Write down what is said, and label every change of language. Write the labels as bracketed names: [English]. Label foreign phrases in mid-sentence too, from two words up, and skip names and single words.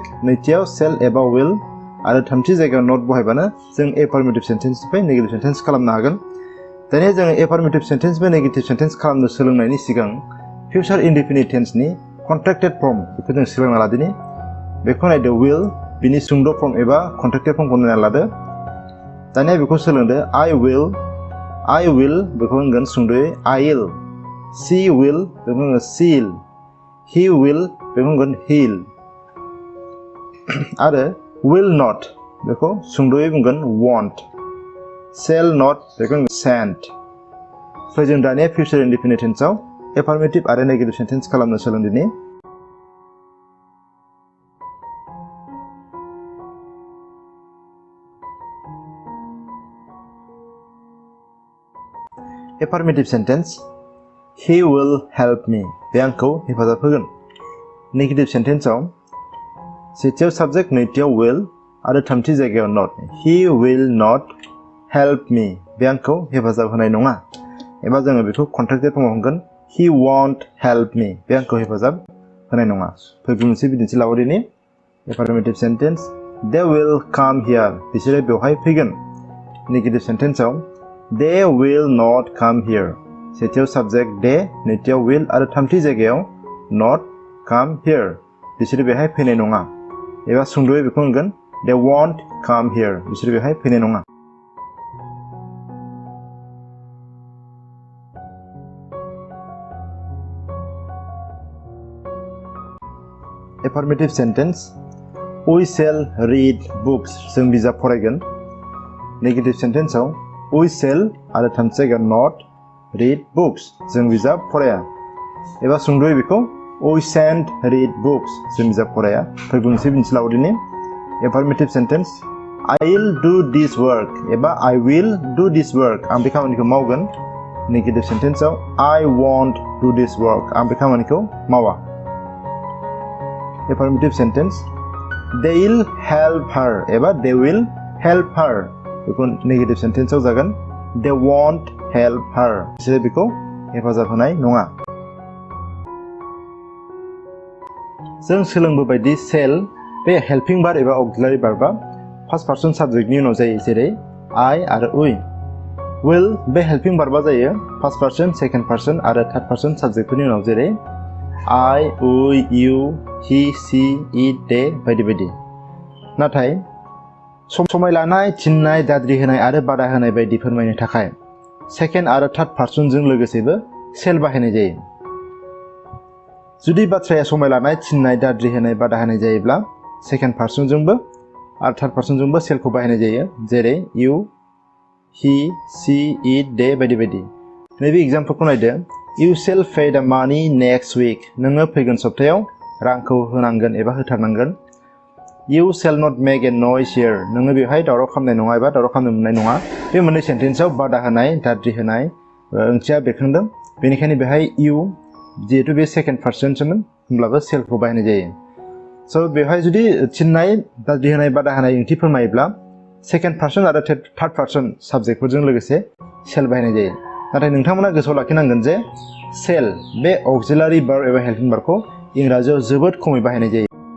[Bodo] नैथियाव shall एबा will आरो थामथि जायगायाव not बहायबानो जों एफार्मेटिभ सेन्टेन्सनिफ्राय [English] negative sentence [Bodo] खालामनो हागोन दानिया जों [English] affirmative sentence-nifrai negative sentence [Bodo] खालामनो सोलोंनायनि सिगां [English] future indefinite tense-ni contracted form [Bodo] बेखौ जों सोलोंना लादिनि बेखौ नायदो will बिनि सुंद' फर्म एबा [English] contracted form-khou [Bodo] नायना लादो दानिया बेखौ सोलोंदो [English] I will [Bodo] बेखौ होनगोन सुंद'यै [English] I'll she will [Bodo] बेखौ होनगोन she'll [English] he will [Bodo] बेखौ होनगोन he'll आरो [English] will not [Bodo] बेखौ सुंद'यै बुंगोन won't [English] shall not [Bodo] बेखौ होनगोन shan't फै जों दानिया [English] future indefinite tense-ao [Bodo] एफार्मेटिभ आरो [English] negative sentence [Bodo] खालामनो सोलोंदिनि [English] affirmative sentence he will help [Bodo] me बे आंखौ हेफाजाब होगोन [English] negative sentence-ao [Bodo] सेथियाव subject नैथियाव will आरो थामथि जायगायाव not [English] he will not help me [Bodo] बे आंखौ हेफाजाब होनाय नङा एबा जोङो बेखौ [English] contracted form-ao [Bodo] होनगोन [English] he won't help me [Bodo] बे आंखौ हेफाजाब होनाय नङा फै मोनसे बिदिन्थि लाबावदिनि [English] affirmative sentence they will come here [Bodo] बिसोरो बेवहाय फैगोन [English] negative sentence-ao they will not come here [Bodo] सेथियाव [English] subject they [Bodo] नैथियाव will आरो थामथि जायगायाव [English] not come here [Bodo] बिसोरो बेवहाय फैनाय नङा एबा सुंद'यै बेखौ होनगोन [English] they won't come here [Bodo] बिसोरो बेवहाय फैनाय नङा [English] affirmative sentence we shall read books [Bodo] जों बिजाब फरायगोन [English] negative sentence-ao we shall [Bodo] आरो थामथि जायगायाव [English] not read books [Bodo] जों बिजाब फराया एबा सुंद'यै बेखौ [English] we shan't read books [Bodo] जों बिजाब फराया फै मोनसे बिदिन्थि लाबावदिनि एफार्मेटिभ [English] sentence I'll do this work [Bodo] एबा [English] I will do this work [Bodo] आं बे खामानिखौ मावगोन [English] negative sentence-ao I won't do this work [Bodo] आं बे खामानिखौ मावा [English] affirmative sentence they'll help her [Bodo] एबा [English] they will help her [Bodo] बेखौ [English] negative sentence-ao [Bodo] जागोन [English] they won't help her [Bodo] बिसोरो बेखौ हेफाजाब होनाय नङा जों सोलोंबोबायदि shall बे [English] helping verb [Bodo] एबा [English] auxiliary verb-a first person subject-ni [Bodo] उनाव जायो जेरै I आरो [English] we will [Bodo] बे [English] helping verb-a [Bodo] जायो [English] first person second person [Bodo] आरो [English] third person subject-phorni [Bodo] उनाव जेरै [English] I, we, you, he, she, it, they [Bodo] बायदि बायदि नाथाय समाय लानाय थिननाय दाद्रि होनाय आरो बादा होनाय बायदि फोरमायनो थाखाय सेकेन्ड आरो [English] third person-jong [Bodo] लोगोसेबो सेल बाहायनाय जायो जुदि बाथ्राया समाय लानाय थिननाय दाद्रि होनाय बादा होनाय जायोब्ला [English] second person-jongbo [Bodo] आरो [English] third person-jongbo [Bodo] सेलखौ बाहायनाय जायो जेरै [English] you, he, she, it, they [Bodo] बायदि बायदि नैबे एग्जाम्पलखौ नायदो [English] you shall pay the money next week [Bodo] नोङो फैगोन सप्तायाव रांखौ होनांगोन एबा होथारनांगोन [English] you shall not make a noise here [Bodo] नोङो बेवहाय दावराव खालामनाय नङा एबा दावराव खालामनो मोननाय नङा बे मोननै सेन्टेन्सआव बादा होनाय दाद्रि होनाय ओंथिया बेरखांदों बेनिखायनो बेवहाय you जिहेतु बे [English] second person-somon [Bodo] होमब्लाबो सेलखौ बाहायनाय जायो स' बेवहाय जुदि थिननाय दाद्रि होनाय बादा होनाय ओंथि फोरमायोब्ला [English] second person [Bodo] आरो [English] third person subject-phorjong [Bodo] लोगोसे सेल बाहायनाय जायो नाथाय नोंथांमोना गोसोआव लाखिनांगोन जे सेल बे [English] auxiliary verb [Bodo] एबा [English] helping verb-khou [Bodo] इंराजियाव जोबोद खमै बाहायनाय जायो